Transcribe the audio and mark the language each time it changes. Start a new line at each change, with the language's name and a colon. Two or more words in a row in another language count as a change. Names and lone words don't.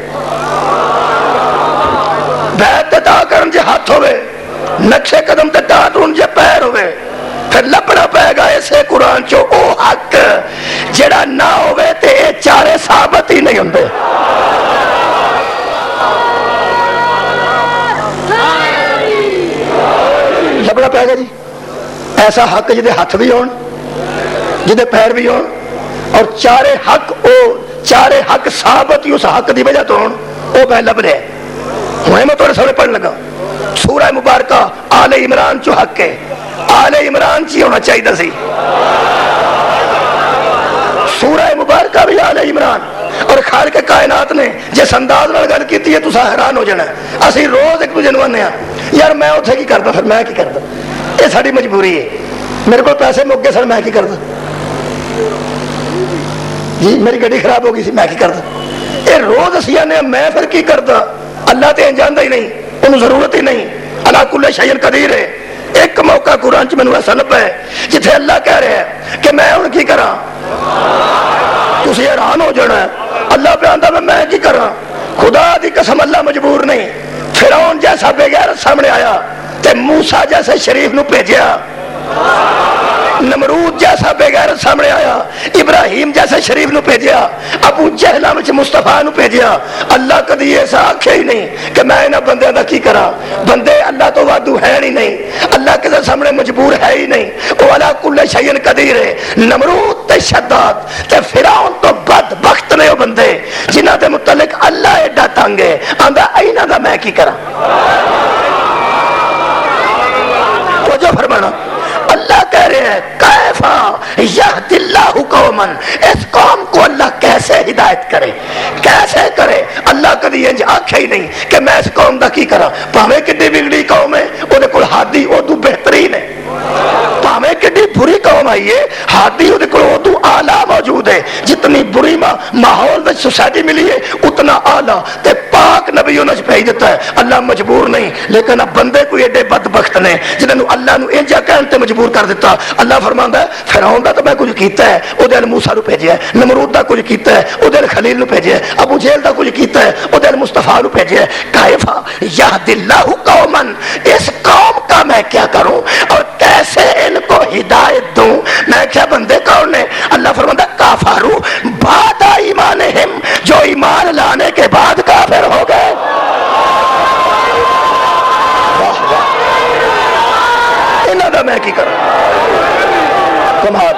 Punjabi: بیعت تا کرن جے ہاتھ ہوئے، نقشے قدم تے ٹون جے پیر ہوئے، پھر لپنا پائے گا اسے قرآن چو او حق جڑا نہ ہوئے تے اے چارے ثابت ہی نہیں ہوندے۔ لپنا پائے گا جی ایسا حق جدے ہاتھ بھی ہون، جدے پیر بھی ہون، اور چارے حق ثابت ہی اس حق دی وجہ تو ہون، او میں لب رہے ہوں۔ میں تھوڑے سامنے پڑھنے لگا سورہ مبارکہ آل عمران چو حق ہے، آل عمران چی ہونا چاہیے سی۔ سورہ مبارکہ بھی آل عمران، اور خالق کائنات نے جس انداز نال گل کیتی ہے تسا حیران ہو جانا. اسی روز ایک دوجے نوں آنے یار میں اتنے کی کرتا, پھر میں کی کرتا, یہ ساری مجبوری ہے. میرے کو پیسے مک گئے سر, میں کی کرتا جی, میری گڈی خراب ہو گئی سی, میں کی کرتا. یہ روز اسی آنے میں پھر کی کرتا. اللہ تے جانتا ہی نہیں, انہوں ضرورت ہی نہیں. اللہ
Arabic: کل شیء قدیر
Punjabi: ہے. ایک موقع قرآن چ مینوں ایسا لبا ہے جتھے اللہ کہہ رہا ہے کہ میں ہن کی کراں, تسی حیران ہو جانا ہے. اللہ پہ آندا میں کی کراں. خدا دی قسم اللہ مجبور نہیں. فرعون جیسا بے غیرت سامنے آیا تے موسیٰ جیسے شریف نو بھیجیا. نمرود جیسا بے غیرت سامنے آیا, ابراہیم جیسے شریف نو بھیجیا, ابو جہل وچ مصطفیٰ نو بھیجیا. اللہ کدی ایسا آکھے ہی نہیں کہ میں انہاں بندیاں دا کی کراں. بندے اللہ تو وادو ہے ہی نہیں, اللہ کسے سامنے مجبور ہے ہی نہیں. وہ
Arabic: علی کل شیء قدیر
Punjabi: ہے. نمرود تے شداد تے فرعون تو بدبخت نے وہ بندے جنہاں دے متعلق اللہ ایڈا تنگ ہے, آندا ایناں دا میں کی کراں.
Urdu: توجہ فرمانا, اللہ کہہ رہے ہیں
Arabic: کیفا یہد اللہ قوما,
Urdu: اس قوم کو اللہ کیسے ہدایت کرے, کیسے کرے.
Punjabi: اللہ کدی انج آکھے ہی نہیں کہ میں اس قوم دا کی کراں. پاویں کڈی بگڑی قوم ہے, اودے کول ہادی اودوں بہترین ہے. پاویں کڈی بری قوم آئی ہے, ہادی اودے کول اودوں اعلیٰ موجود ہے. جتنی بری ماحول وچ سوسائٹی ملی ہے اتنا اعلیٰ تے پاک نبی انہاں وچ بھیج دیتا ہے. اللہ مجبور نہیں, لیکن اب بندے کوئی ایڈے بدبخت نے جنہاں نوں اللہ نوں انجا کہن تے مجبور کر دیتا. اللہ فرماندا ہے فرعون دا تو میں کچھ کیتا ہے, اودے ال موسیٰ نوں بھیجیا ہے. نمرود دا کچھ کیتا ہے, اودے ال خلیل نوں بھیجیا ہے. ابو جہل دا کچھ کیتا ہے, اودے ال مصطفیٰ نوں بھیجیا ہے.
Arabic: کیفا یہد اللہ قوما,
Urdu: اس قوم کا میں کیا کروں اور کیسے ان کو ہدایت دوں.
Punjabi: میں کیا بندے کون نے.
Urdu: اللہ فرماتا
Arabic: کافروا بعد ایمانہم,
Urdu: جو ایمان لانے کے بعد کافر ہو گئے.
Punjabi: انہاں دا میں کی کروں کمال.